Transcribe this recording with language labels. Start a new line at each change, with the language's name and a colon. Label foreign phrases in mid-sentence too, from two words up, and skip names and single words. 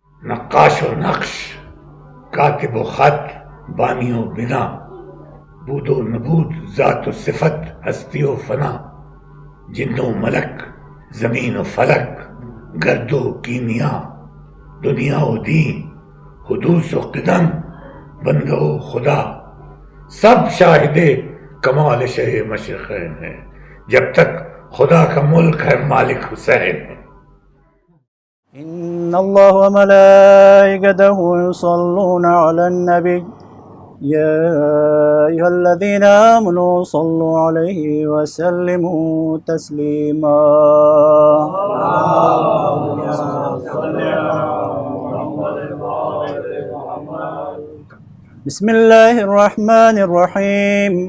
Urdu: نقاش و نقش، کاتب و خط، بانی و بنا، بود و نبود، ذات و صفت، ہستی و فنا، جن و ملک، زمین و فلک، گرد و کیمیا، دنیا و دین، حدوث و قدم، بندہ و خدا، سب شاہد کمال شہ مشرقین ہے. جب تک خدا کا ملک ہے مالک حسین ہے.
Arabic: إن الله وملائكته يصلون على النبي يا أيها الذين آمنوا صلوا عليه وسلموا تسليما. بسم الله الرحمن الرحيم.